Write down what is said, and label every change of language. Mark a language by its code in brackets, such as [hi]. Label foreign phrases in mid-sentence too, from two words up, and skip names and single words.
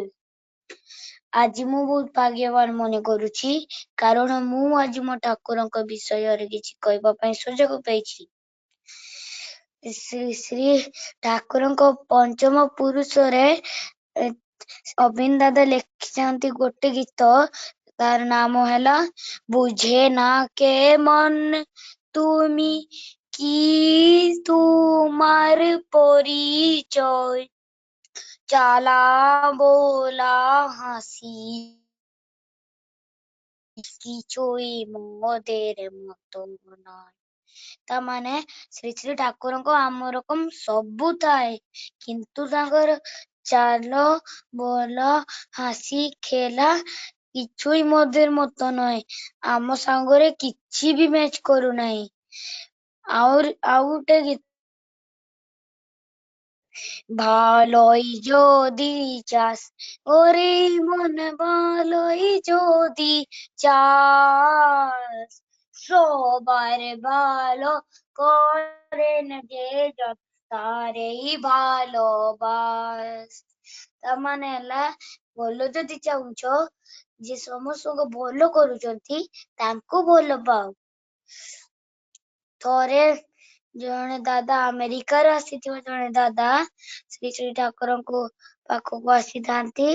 [or] ଆଜି ମୁଁ ବହୁତ ଭାଗ୍ୟବାନ ମନେ କରୁଛି କାରଣ ମୁଁ ଆଜି ମୋ ଠାକୁରଙ୍କ ବିଷୟରେ କିଛି କହିବା ପାଇଁ ସୁଯୋଗ ପାଇଛି। ଶ୍ରୀ ଶ୍ରୀ ଠାକୁରଙ୍କ ପଞ୍ଚମ ପୁରୁଷରେ ଅବିନ ଦାଦା ଲେଖିଛନ୍ତି ଗୋଟେ ଗୀତ, ତାର ନାମ ହେଲା [bn] বুঝে না কে মন তুমি কি তোমার পরিচয় চালা বোলা হাসি কিছুই মোদের মতো নয়। [or] ତା ମାନେ ଶ୍ରୀ ଶ୍ରୀ ଠାକୁରଙ୍କ ଆମ ରକମ ସବୁ ଥାଏ କିନ୍ତୁ ତାଙ୍କର ଚାଲ ବୋଲ ହାସି ଖେଲା [bn] কিছুই মোদের [or] ମତ ନୁହେଁ। ଆମ ସାଙ୍ଗରେ କିଛି ବି ମ୍ୟାଚ୍ କରୁନାହିଁ। ଆଉ ଗୋଟେ ଗୀତ [bn] ভালোই যদি চাস ওরে মন ভালোই যদি চাস সবার ভালো করেন যে জন তারেই ভালোবাস। [or] ତା ମାନେ ହେଲା ଭଲ ଯଦି ଚାହୁଁଛ ଯେ ସମସ୍ତଙ୍କୁ ଭଲ କରୁଛନ୍ତି ତାଙ୍କୁ ଭଲ ପାଅ। ଥରେ ଜଣେ ଦାଦା ଆମେରିକାରୁ ଆସିଥିବା ଜଣେ ଦାଦା ଶ୍ରୀ ଶ୍ରୀ ଠାକୁରଙ୍କୁ ପାଖକୁ ଆସିଥାନ୍ତି।